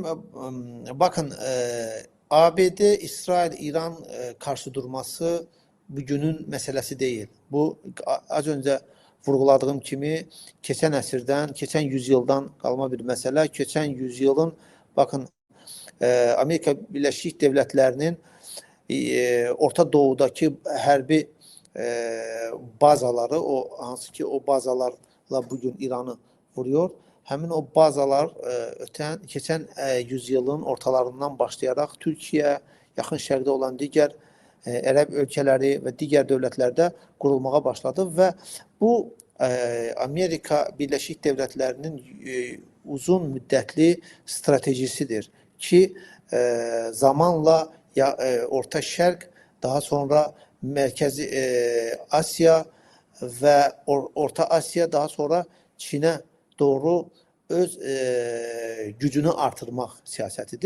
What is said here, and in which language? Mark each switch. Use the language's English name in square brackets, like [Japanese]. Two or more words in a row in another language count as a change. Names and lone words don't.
[Turkish] Bakın, ABD, İsrail, İran karşı durması bugünün meselesi değil. Bu az önce vurguladığım kimi geçen əsrdən, geçen yüzyıldan kalma bir mesele. Geçen yüzyılın bakın Amerika Birleşik Devletleri'nin Orta Doğu'daki hərbi bazaları, [Azerbaijani] o hansı ki [Turkish] o bazalarla bugün İran'ı vuruyor. [Azerbaijani] Həmin o bazalar keçən yüzyılın ortalarından başlayaraq Türkiyə, yaxın şərqdə olan digər Ərəb ölkələri və digər dövlətlərdə qurulmağa başladı və bu Amerika Birləşik Devletlərinin uzun müddətli stratejisidir ki zamanla Orta Şərq, daha sonra Mərkəzi Asya və Orta Asya, daha sonra Çin'e doğru öz gücünü artırmaq siyasətidir.